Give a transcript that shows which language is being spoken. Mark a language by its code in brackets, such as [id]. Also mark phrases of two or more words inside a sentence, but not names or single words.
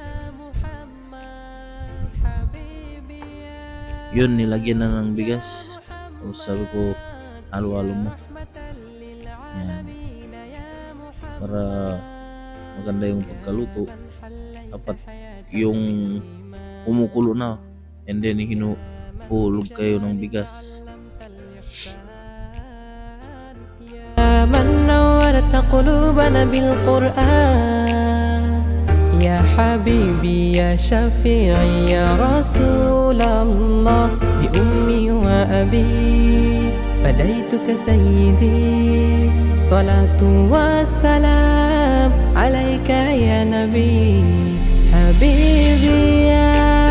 [tl] Yun, nilagyan na ng bigas, tapos sabi ko halo-halo mo. Yan, para maganda yung pagkaluto, dapat yung kumukulo na, [en] and then [tl] hinuhulog kayo ng bigas. [ar] من نورت قلوبنا بالقرآن يا حبيبي يا شفيعي يا رسول الله بأمي وأبي فديتك سيدي صلاة والسلام عليك يا نبي حبيبي يا